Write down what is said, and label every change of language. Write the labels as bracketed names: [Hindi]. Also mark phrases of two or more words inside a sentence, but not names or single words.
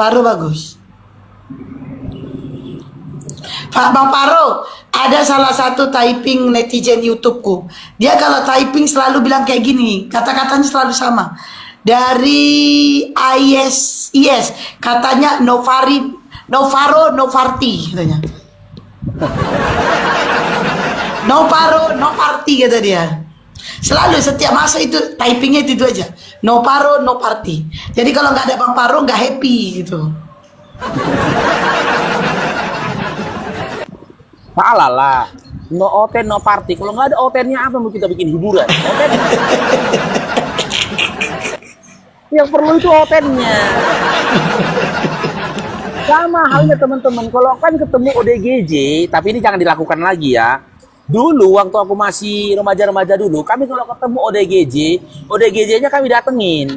[Indonesian] Bang Faro, ada salah satu typing netizen YouTubeku. Dia kalau typing selalu bilang kayak gini, kata-katanya selalu sama. Dari IS, katanya [English] no Faro, no Farti [Indonesian] katanya. [English] No Faro, no Party [Indonesian] kata dia. Selalu setiap masa itu typingnya itu aja. [English] No Faro, no Party. [Indonesian] Jadi kalau nggak ada Bang Faro nggak happy gitu. Salah lah. [English] No oten, no party. [Indonesian] Kalau nggak ada otennya apa mau kita bikin hiburan? Oten. Yang perlu itu otennya. Sama halnya teman-teman. Kalau kan ketemu ODGJ, tapi ini jangan dilakukan lagi ya. Dulu waktu aku masih remaja-remaja dulu, kami kalau ketemu ODGJ-nya kami datengin.